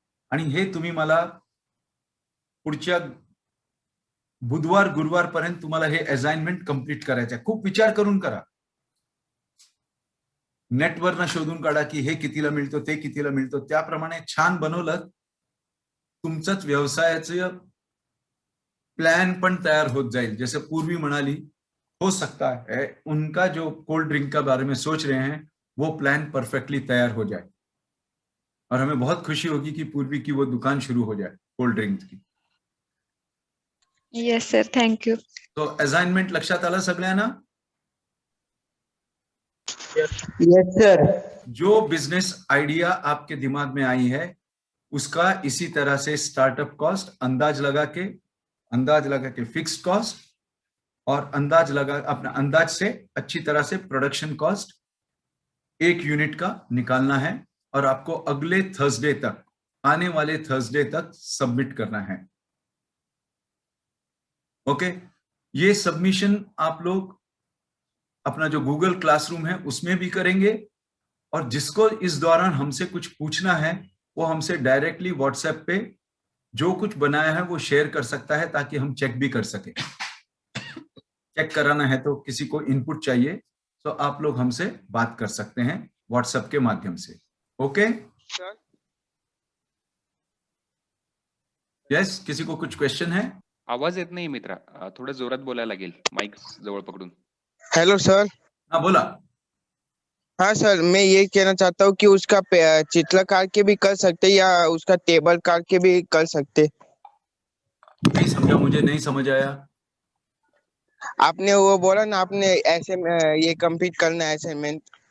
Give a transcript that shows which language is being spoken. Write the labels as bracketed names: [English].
[Marathi] आणि हे तुम्ही मला पुढच्या बुधवार गुरुवार पर्यंत तुम्हाला हे असाइनमेंट कंप्लीट करायचं आहे. खूप विचार करून करा. नेटवरनं शोधून काढा की हे कितीला मिळतो, ते कितीला मिळतो. त्याप्रमाणे छान बनवलं तुमचंच व्यवसायाचं प्लॅन पण तयार होत जाईल. जसं पूर्वी म्हणाली [Hindi] हो सकता है उनका जो कोल्ड ड्रिंक का बारे में सोच रहे हैं वो प्लान परफेक्टली तैयार हो जाए, और हमें बहुत खुशी होगी कि पूर्वी की वो दुकान शुरू हो जाए कोल्ड ड्रिंक की. [English] Yes sir, thank you. [Marathi] तो असाइनमेंट लक्षात आलं सगळ्यांना? [English] Yes sir. [Hindi] जो बिजनेस आइडिया आपके दिमाग में आई है उसका इसी तरह से स्टार्टअप कॉस्ट अंदाज लगा के फिक्स्ड कॉस्ट और अपना अंदाज से अच्छी तरह से प्रोडक्शन कॉस्ट एक यूनिट का निकालना है, और आपको अगले थर्सडे तक, आने वाले थर्सडे तक सबमिट करना है. ओके, ये सबमिशन आप लोग अपना जो गूगल क्लासरूम है उसमें भी करेंगे, और जिसको इस दौरान हमसे कुछ पूछना है वो हमसे डायरेक्टली व्हाट्सएप पे जो कुछ बनाया है वो शेयर कर सकता है, ताकि हम चेक भी कर सके. चेक कराना है तो किसी को इनपुट चाहिए तो आप लोग हमसे बात कर सकते हैं व्हाट्सएप के माध्यम से. ओके, यस, किसी को कुछ क्वेश्चन है? [Marathi] आवाज येत नाही मित्रा, थोडं जोरात बोलायला लागेल, माइक जवळ पकडून. [English] Hello sir. [Marathi] हाँ बोला. [Hindi] हाँ सर, मैं ये कहना चाहता हूँ कि उसका चित्रकार के भी कर सकते या उसका टेबल कार के भी कर सकते. नहीं समझा, मुझे नहीं समझ आया. आपने वो बोला ना, आपने ऐसे ये कंप्लीट करना है असाइनमेंट.